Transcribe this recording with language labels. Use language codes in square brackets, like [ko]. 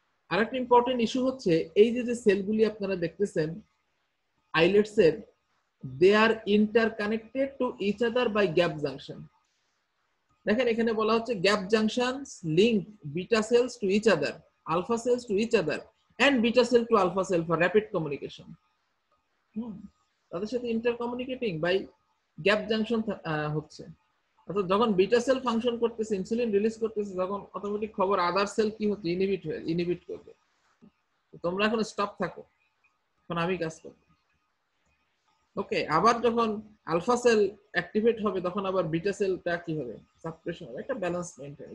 [bn] আরেকটা important issue হচ্ছে এই যে সেলগুলি আপনারা দেখতেছেন আইলেটস এর, [en] They are interconnected to each other by gap junction. [bn] দেখেন এখানে বলা হচ্ছে [en] Gap junctions link beta cells to each other alpha cells to each other and beta cell to alpha cell for rapid communication. [bn] তাদের সাথে ইন্টারকমিউনিকেটিং বাই গ্যাপ জাংশন হচ্ছে। অর্থাৎ যখন beta sell function করতেছে, ইনসুলিন রিলিজ করতেছে, তখন অটোমেটিক খবর আদার sell কি হচ্ছে, ইনহিবিট করবে। তোমরা এখন স্টপ থাকো, এখন আমি কাজ করব। ওকে, আবার যখন আলফা সেল অ্যাক্টিভেট হবে তখন আবার বিটা সেলটা কি হবে, সাপ্রেশন হবে। একটা ব্যালেন্স মেইনটেইন।